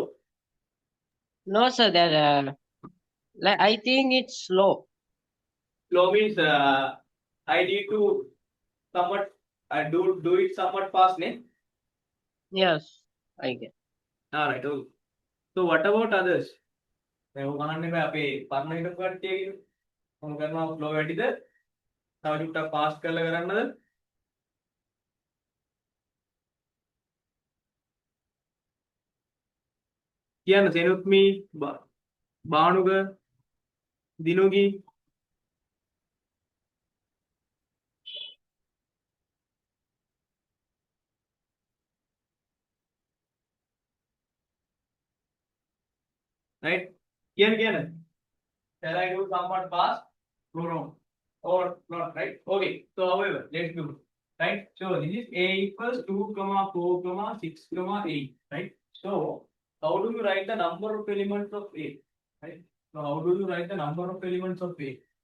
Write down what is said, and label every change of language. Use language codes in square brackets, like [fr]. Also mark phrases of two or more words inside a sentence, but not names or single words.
[en] No, sir. That like I think it's slow. Slow means I need to somewhat do it somewhat fast, ne? Yes, I get. All right. Okay. So what about others? [si] දැන් ඔය ගණන් එක අපේ පරණ හිටපු කට්ටියගේ මොන කරනවා flow වැඩිද? තව චුට්ටක් fast කරලා කරන්නද? කියන්න සෙනුත්මි බානුග දිනුගි right? [en] කියන්න shall I do somewhat fast? No. Or not, right? Okay. So however, let's do. Right? So this is A equals 2, 4, 6, 8. Right? So how do you write the number of elements of A? Right? So how do you write the number of elements of A?